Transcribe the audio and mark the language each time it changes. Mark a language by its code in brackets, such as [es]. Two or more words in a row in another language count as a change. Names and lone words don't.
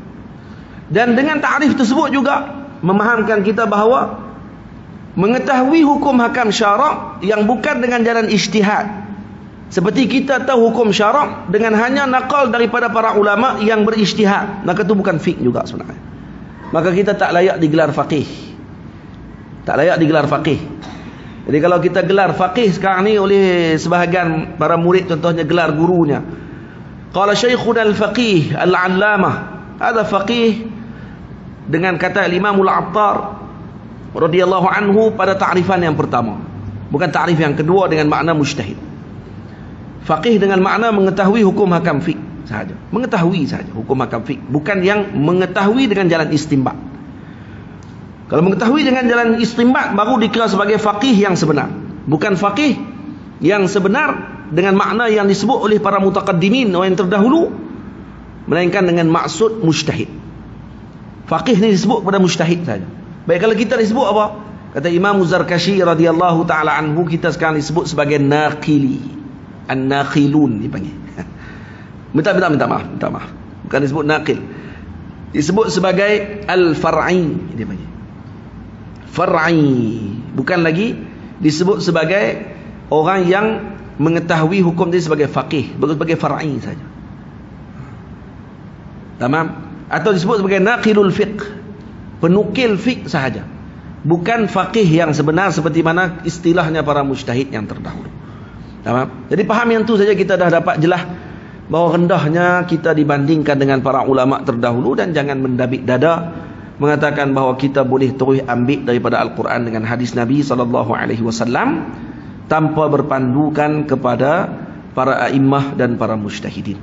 [ms] Dan dengan ta'rif tersebut juga memahamkan kita bahawa mengetahui hukum hakam syarak yang bukan dengan jalan ijtihad, seperti kita tahu hukum syarak dengan hanya naqal daripada para ulama yang berijtihad, maka itu bukan fiqh juga sebenarnya. Maka kita tak layak digelar faqih. Tak layak digelar faqih. Jadi kalau kita gelar faqih sekarang ni oleh sebahagian para murid, contohnya gelar gurunya, [ar] قال شيخنا الفقيه العلامة, [ms] ada faqih dengan kata Imam Al-Attar [ar] رضي الله عنه [ms] pada ta'rifan yang pertama, bukan ta'rif yang kedua dengan makna mujtahid. Faqih dengan makna mengetahui hukum hakam fiqh sahaja, mengetahui sahaja hukum hakam fiqh, bukan yang mengetahui dengan jalan istinbat. Kalau mengetahui dengan jalan istinbat baru dikira sebagai faqih yang sebenar, bukan faqih yang sebenar dengan makna yang disebut oleh para mutaqaddimin, orang yang terdahulu, melainkan dengan maksud mujtahid. Faqih ni disebut pada mujtahid saja. Baik, kalau kita disebut apa? Kata Imam Zarkashi [ar] رضي الله تعالى عنه, [ms] kita sekarang disebut sebagai naqili, an-naqilun dipanggil. Minta maaf. Bukan disebut naqil. Disebut sebagai al-far'i, dia panggil. Far'i, bukan lagi disebut sebagai orang yang mengetahui hukum dia sebagai faqih, sebagai far'i saja. Tamam? Atau disebut sebagai [ar] ناقل الفقه, [ms] penukil fiqh sahaja, bukan faqih yang sebenar seperti mana istilahnya para mujtahid yang terdahulu. Tamam? Jadi faham yang tu saja, kita dah dapat jelas bahawa rendahnya kita dibandingkan dengan para ulama terdahulu, dan jangan mendabik dada mengatakan bahawa kita boleh terus ambil daripada Al-Quran dengan hadis Nabi SAW tanpa berpandukan kepada para a'immah dan para mujtahidin.